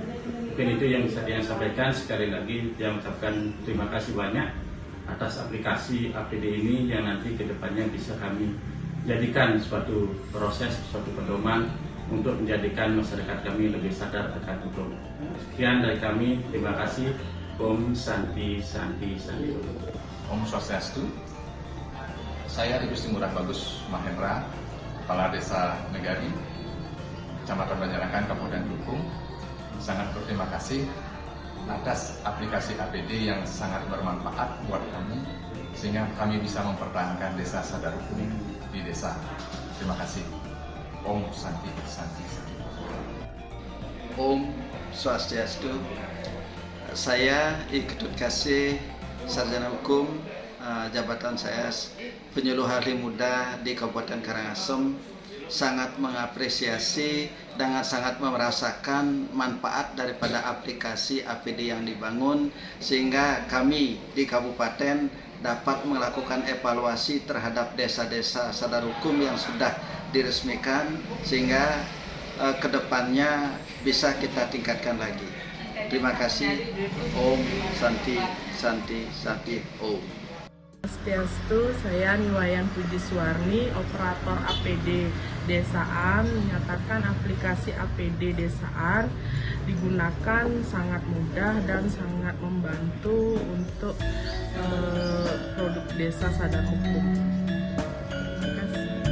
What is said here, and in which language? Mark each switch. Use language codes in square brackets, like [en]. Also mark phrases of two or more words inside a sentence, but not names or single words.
[id] Mungkin itu yang bisa saya sampaikan. Sekali lagi saya mengucapkan terima kasih banyak atas aplikasi APD ini yang nanti ke depannya bisa kami jadikan suatu proses, suatu pedoman untuk menjadikan masyarakat kami lebih sadar akan hukum. Sekian dari kami, terima kasih. [sa] ॐ शान्तिः शान्तिः शान्तिः. ॐ स्वस्त्यस्तु. [id] Saya Igusti Ngurah Bagus Mahendra, Kepala Desa Negari, Kecamatan Banjarangkan, Kabupaten Kelungkung. Sangat berterima kasih atas aplikasi APD yang sangat bermanfaat buat kami, sehingga kami bisa mempertahankan desa sadar hukum di desa. Terima kasih. [sa] ॐ शान्तिः शान्तिः शान्तिः. ॐ स्वस्त्यस्तु. [id] Saya I Ketut Kasih, Sarjana Hukum, jabatan saya Penyuluh Ahli Muda di Kabupaten Karangasem, sangat mengapresiasi dan sangat merasakan manfaat daripada aplikasi APD yang dibangun, sehingga kami di kabupaten dapat melakukan evaluasi terhadap desa-desa sadar hukum yang sudah diresmikan, sehingga kedepannya bisa kita tingkatkan lagi. Terima kasih. [sa] ॐ शान्तिः शान्तिः शान्तिः ॐ. [id] Swastiastu, saya Niwayan Pujiswarni, operator APD Desaan, menyatakan aplikasi APD Desaan digunakan sangat mudah dan sangat membantu untuk produk desa sadar hukum. Terima kasih.